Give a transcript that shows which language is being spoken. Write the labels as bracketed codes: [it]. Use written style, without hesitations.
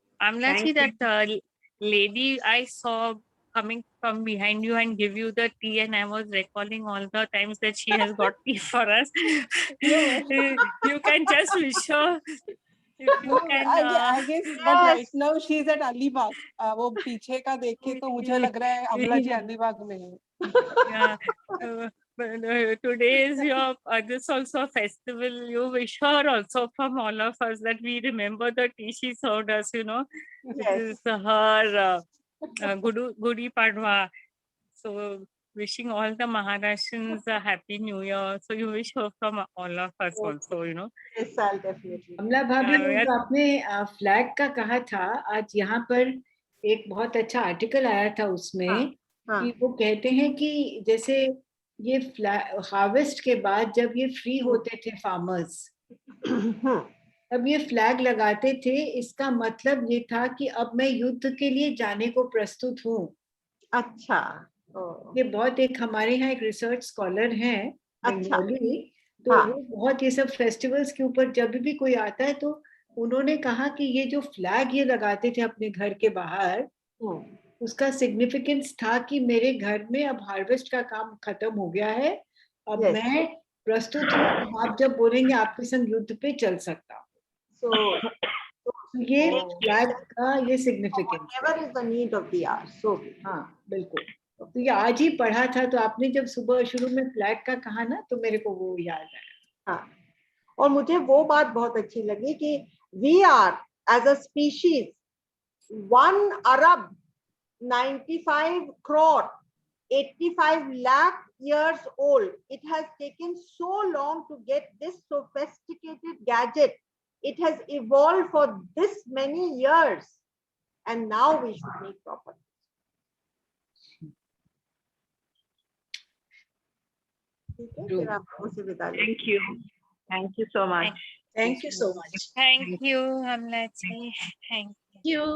[en] Amla ji, that lady I saw coming from behind you and give you the tea, and I was recalling all the times that she has got tea for us. You can just wish her. If you can, I guess, but right now she's at Alibag. [hi] वो पीछे का देख के तो मुझे लग रहा है अमला जी अलीबाग में है. [en] Yeah. But today is your this also a festival. You wish her also from all of us that we remember the tea she served us. You know, this is her Gudi Padwa. So wishing all the Maharashtrians a happy New Year. So you wish her from all of us also. You know. Yes, I'll definitely. [hi] अमला भाभी ने जो आपने flag का कहा था, आज यहाँ पर एक बहुत अच्छा आर्टिकल आया था उसमें कि वो कहते हैं कि जैसे ये हार्वेस्ट के बाद जब ये फ्री होते थे फार्मर्स, तब ये फ्लैग लगाते थे। इसका मतलब ये था कि अब मैं युद्ध के लिए जाने को प्रस्तुत हूँ। अच्छा। ये बहुत एक हमारे यहाँ एक रिसर्च स्कॉलर हैं बंगाली, तो हाँ। वो बहुत ये सब फेस्टिवल्स के ऊपर जब भी कोई आता है तो उन्होंने कहा कि ये जो फ्लैग ये लगाते थे अपने घर के बाहर, उसका सिग्निफिकेंस था कि मेरे घर में अब हार्वेस्ट का काम खत्म हो गया है, अब [en] Yes. [hi] मैं प्रस्तुत हूँ, आप जब बोलेंगे आपके संग युद्ध पे चल सकता हूँ। [en] So [hi] ये फ्लैग का ये significance [en] whatever is the need of the hour. So [hi] हाँ बिल्कुल। तो ये आज ही पढ़ा था, तो आपने जब सुबह शुरू में फ्लैग का कहा ना, तो मेरे को वो याद आया। हाँ, और मुझे वो बात बहुत अच्छी लगी कि [en] we are as a species 1 arab 95 crore 85 lakh years old. It has taken so long to get this sophisticated gadget. It has evolved for this many years, and now we should make proper. [hi] ठीक है, फिर आप लोगों से विदा लेते हैं। [en] Thank you so much. Thank you so much. Thank you, Amla ji. Thank you.